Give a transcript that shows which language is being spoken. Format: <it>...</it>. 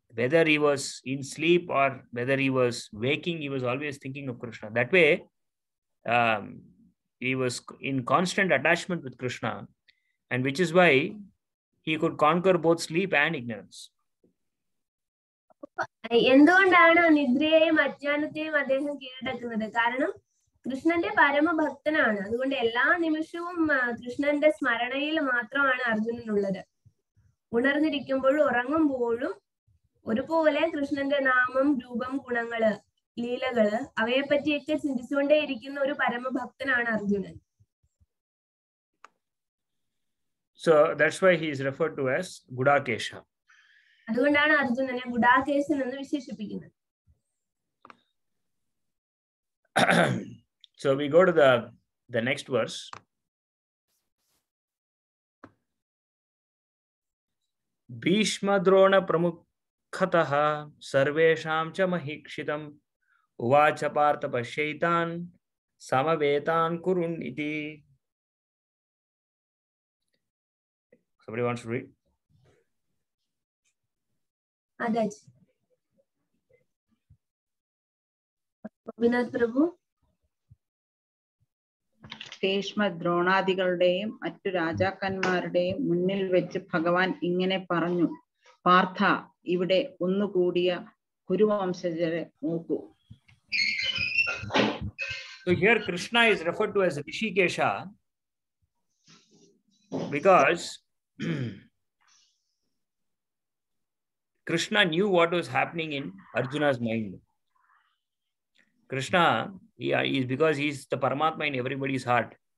<en>Whether he was in sleep or whether he was waking, he was always thinking of Krishna. That way, he was in constant attachment with Krishna, and which is why he could conquer both sleep and ignorance.</en> <ml>എന്തുകൊണ്ടാണ് നിദ്രയെയും അജ്ഞാനത്തെയും അദ്ദേഹം കീഴടക്കുന്നത്? കാരണം കൃഷ്ണന്റെ പരമഭക്തനാണ്. അതുകൊണ്ട് എല്ലാ നിമിഷവും കൃഷ്ണന്റെ സ്മരണയിൽ മാത്രമാണ് അർജുനനുള്ളത്. ഉണർന്നിരിക്കുമ്പോഴും ഉറങ്ങുമ്പോഴും ഒരുപോലെ കൃഷ്ണന്റെ നാമം, രൂപം, ഗുണങ്ങള്, ലീലകള് അവയെ പറ്റിയൊക്കെ ചിന്തിച്ചുകൊണ്ടേയിരിക്കുന്ന ഒരു പരമഭക്തനാണ് Arjunan.</ml> <en>So that's why he is referred to as Gudakesha.</en> <ml>അതുകൊണ്ടാണ് അർജുനനെ ഗുഡാകേശൻ എന്ന് വിശേഷിപ്പിക്കുന്നത്.</ml> <en>So we go to the next verse.</en> <sa>Bhishma Drona Pramukhatah Sarvesham cha Mahikshitam Uvacha Partha Pashaitan Samavetan Kurun iti.</sa> <en>Somebody wants to read? Adaj. Vinod Prabhu.</en> <ml>Bhishma ദ്രോണാദികളുടെയും മറ്റു രാജാക്കന്മാരുടെയും മുന്നിൽ വെച്ച് ഭഗവാൻ ഇങ്ങനെ പറഞ്ഞു, പാർത്ഥ, ഇവിടെ ഒന്നുകൂടിയ കുരുവംശജരെ നോക്കൂ.</ml> <en>So here Krishna is referred to as Rishikesha because Krishna knew what was happening in Arjuna's mind. Krishna, is because he is the Paramatma in everybody's heart.</en>